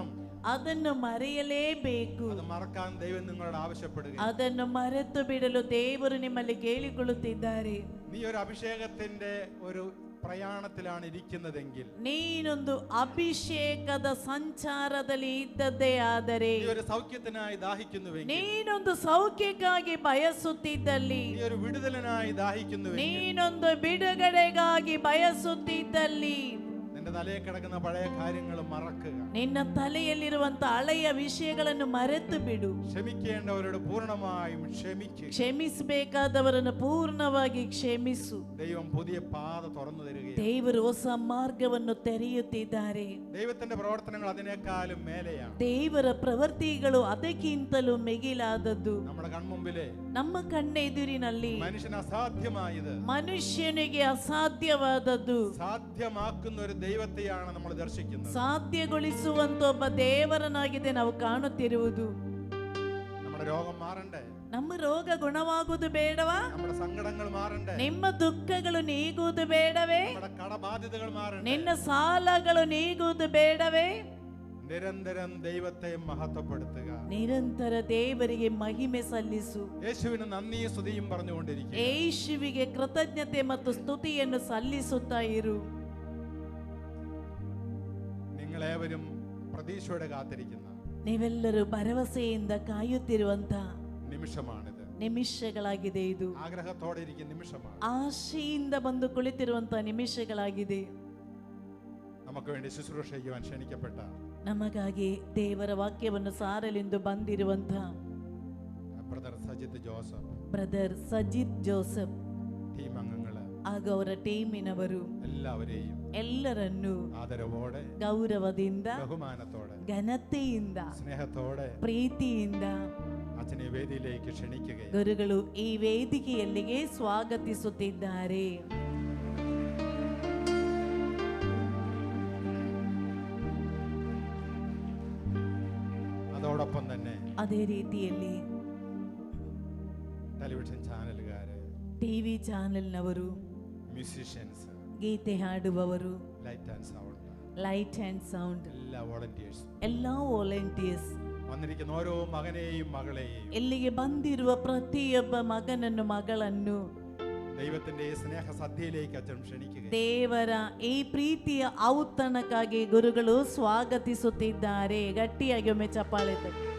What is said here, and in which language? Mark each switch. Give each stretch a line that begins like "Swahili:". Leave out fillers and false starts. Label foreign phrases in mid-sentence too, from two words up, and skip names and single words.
Kannada: ಅದನ್ನು ಮರೆಯಲೇಬೇಕು.
Malayalam: അത് മറക്കാൻ ദൈവം നിങ്ങളോട് ആവശ്യപ്പെടുക.
Kannada: ಅದನ್ನು ಮರೆತು ಬಿಡಲು ದೇವರು ನಿಮ್ಮಲ್ಲಿ ಕೇಳಿಕೊಳ್ಳುತ್ತಿದ್ದಾರೆ.
Malayalam: നീ ഒരു അഭിഷേകത്തിന്റെ ഒരു പ്രയാണത്തിലാണ് ഇരിക്കുന്നതെങ്കിൽ,
Kannada: ನೀನೊಂದು ಅಭಿಷೇಕದ ಸಂಚಾರದಲ್ಲಿ ಇದ್ದದ್ದೇ ಆದರೆ,
Malayalam: നീ ഒരു സൗഖ്യത്തിനായി ദാഹിക്കുന്നുവെങ്കിൽ,
Kannada: ನೀನೊಂದು ಸೌಖ್ಯಕ್ಕಾಗಿ ಬಯಸುತ್ತಿದ್ದಲ್ಲಿ,
Malayalam: നീ ഒരു വിടുതലിനായി ദാഹിക്കുന്നുവെങ്കിൽ,
Kannada: ನೀನೊಂದು ಬಿಡುಗಡೆಗಾಗಿ ಬಯಸುತ್ತಿದ್ದಲ್ಲಿ,
Malayalam: നിന്റെ തലയിൽ കിടക്കുന്ന പഴയ കാര്യങ്ങൾ മറക്കുക.
Kannada: ನಿನ್ನ ತಲೆಯಲ್ಲಿರುವಂತ ಹಳೆಯ ವಿಷಯಗಳನ್ನು ಮರೆತು ಬಿಡು.
Malayalam: ക്ഷമിക്കേണ്ടവരോട് പൂർണ്ണമായും ക്ഷമിക്കുക.
Kannada: ಕ್ಷಮಿಸಬೇಕಾದವರನ್ನು ಪೂರ್ಣವಾಗಿ ಕ್ಷಮಿಸು.
Malayalam: ദൈവം പുതിയ പാത തുറന്നു തരികയാണ്.
Kannada: ದೇವರು ಹೊಸ ಮಾರ್ಗವನ್ನು ತೆರೆಯುತ್ತಿದ್ದಾರೆ.
Malayalam: ദൈവത്തിന്റെ പ്രവർത്തനങ്ങൾ അതിനേക്കാളും മേലെയാണ്.
Kannada: ದೇವರ ಪ್ರವೃತ್ತಿಗಳು ಅದಕ್ಕಿಂತಲೂ ಮಿಗಿಲಾದದ್ದು.
Malayalam: നമ്മുടെ കൺമുമ്പിലെ
Kannada: ನಮ್ಮ ಕಣ್ಣೆದುರಿನಲ್ಲಿ
Malayalam: മനുഷ്യന് അസാധ്യമായത്
Kannada: ಮನುಷ್ಯನಿಗೆ ಅಸಾಧ್ಯವಾದದ್ದು
Malayalam: സാധ്യമാക്കുന്ന ഒരു ദൈവത്തെയാണ് നമ്മൾ ദർശിക്കുന്നത്.
Kannada: ಸಾಧ್ಯಗೊಳಿಸುವಂತ ಒಬ್ಬ ದೇವರನಾಗಿದೆ ನಾವು ಕಾಣುತ್ತಿರುವುದು.
Malayalam: നമ്മുടെ രോഗം മാറണ്ടേ?
Kannada: ನಮ್ಮ ರೋಗ ಗುಣವಾಗುವುದು ಬೇಡವಾ?
Malayalam: നമ്മുടെ സങ്കടങ്ങൾ മാറണ്ടേ?
Kannada: ನಿಮ್ಮ ದುಃಖಗಳು ನೀಗುವುದು ಬೇಡವೇ?
Malayalam: നമ്മുടെ കടബാധ്യതകൾ മാറണ്ടേ?
Kannada: ನಿನ್ನ ಸಾಲಗಳು ನೀಗುವುದು ಬೇಡವೇ?
Malayalam: നിരന്തരം ദൈവത്തെ മഹത്വപ്പെടുത്തുക.
Kannada: ನಿರಂತರ ದೇವರಿಗೆ ಮಹಿಮೆ ಸಲ್ಲಿಸು.
Malayalam: യേശുവിന് നന്ദിയും സ്തുതിയും പറഞ്ഞുകൊണ്ടിരിക്കുക.
Kannada: ಯೇಸುವಿಗೆ ಕೃತಜ್ಞತೆ ಮತ್ತು ಸ್ತುತಿಯನ್ನು ಸಲ್ಲಿಸುತ್ತಾ ಇರು.
Malayalam: നിങ്ങളേവരും പ്രതീക്ഷയോടെ കാത്തിരിക്കുന്ന
Kannada: ನೀವೆಲ್ಲರೂ ಭರವಸೆಯಿಂದ ಕಾಯುತ್ತಿರುವಂತ
Malayalam: നിമിഷമാണിത്.
Kannada: ನಿಮಿಷಗಳಾಗಿದೆ ಇದು.
Malayalam: ആഗ്രഹത്തോടെ ഇരിക്കുന്ന നിമിഷമാണ്.
Kannada: ಆಶೆಯಿಂದ ಬಂದು ಕುಳಿತಿರುವಂತ ನಿಮಿಷಗಳಾಗಿದೆ.
Malayalam: നമുക്ക് വേണ്ടി ശുശ്രൂഷ ചെയ്യുവാൻ ക്ഷണിക്കപ്പെട്ട
Kannada: ನಮಗಾಗಿ ದೇವರ ವಾಕ್ಯವನ್ನು ಸಾರಲೆಂದು ಬಂದಿರುವಂತ
Malayalam: ബ്രദർ സജിത്ത് ജോസഫ്,
Kannada: ಬ್ರದರ್ ಸಜಿತ್ ಜೋಸೆಫ್
Malayalam: ടീം അംഗങ്ങള്,
Kannada: ಹಾಗೂ ಅವರ ಟೀಮಿನವರು
Malayalam: എല്ലാവരെയും
Kannada: ಎಲ್ಲರನ್ನೂ
Malayalam: ആദരവോടെ,
Kannada: ಗೌರವದಿಂದ,
Malayalam: ബഹുമാനത്തോടെ,
Kannada: ಘನತೆಯಿಂದ,
Malayalam: സ്നേഹത്തോടെ
Kannada: ಪ್ರೀತಿಯಿಂದ
Malayalam: അച്ഛനെ വേദിയിലേക്ക് ക്ഷണിക്കുകയും
Kannada: ಗುರುಗಳು ಈ ವೇದಿಕೆಯಲ್ಲಿಗೆ ಸ್ವಾಗತಿಸುತ್ತಿದ್ದಾರೆ.
Malayalam: അതോടൊപ്പം തന്നെ
Kannada: ಅದೇ ರೀತಿಯಲ್ಲಿ
Malayalam: ടെലിവിഷൻ ചാനലുകാര്,
Kannada: ಟಿವಿ ಚಾನೆಲ್ನವರು,
Malayalam: മ്യൂസീഷ്യൻസ്,
Kannada: ಗೀತೆ ಹಾಡುವವರು,
English: light and sound, light and sound,
Malayalam: എല്ലാ വോളണ്ടിയേഴ്സ്,
Kannada: ಎಲ್ಲ ವಾಲಂಟಿಯರ್ಸ್,
Malayalam: വന്നിരിക്കുന്ന ഓരോ മകനെയും മകളെയും
Kannada: ಇಲ್ಲಿಗೆ ಬಂದಿರುವ ಪ್ರತಿಯೊಬ್ಬ ಮಗನನ್ನು ಮಗಳನ್ನು
Malayalam: ദൈവത്തിന്റെ ഈ സ്നേഹ സദ്യയിലേക്ക് അച്ഛൻ ക്ഷണിക്കുക.
Kannada: ದೇವರ ಈ ಪ್ರೀತಿಯ ಔತಣಕ್ಕಾಗಿ ಗುರುಗಳು ಸ್ವಾಗತಿಸುತ್ತಿದ್ದಾರೆ. ಗಟ್ಟಿಯಾಗಿ ಒಮ್ಮೆ ಚಪ್ಪಾಳೆ ತಟ್ಟಿ.